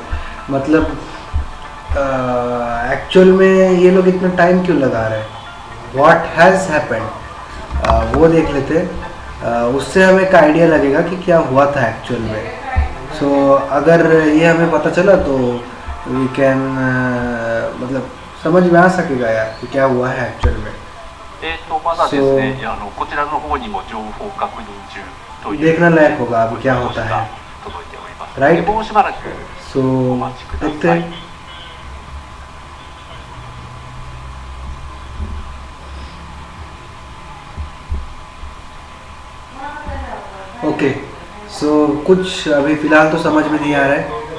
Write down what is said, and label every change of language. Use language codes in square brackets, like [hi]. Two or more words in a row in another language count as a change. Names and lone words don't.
[hi] मतलब एक्चुअल में ये लोग इतना टाइम क्यों लगा रहे हैं, [en] what has happened, [hi] वो देख लेते हैं। उससे हमें एक आइडिया लगेगा कि क्या हुआ था एक्चुअल में। सो अगर ये हमें पता चला तो [en] we can [hi] मतलब समझ में आ सकेगा यार कि क्या हुआ है एक्चुअल में। [ja] まだですね、こちらの方にも情報確認中という [hi] देखना लायक होगा अभी क्या होता है, [ja] 届いております。 [hi] राइट। [ja] もうしばらく [hi] सो देखते हैं। [en] okay so [hi] कुछ अभी फिलहाल तो समझ में नहीं आ रहा है।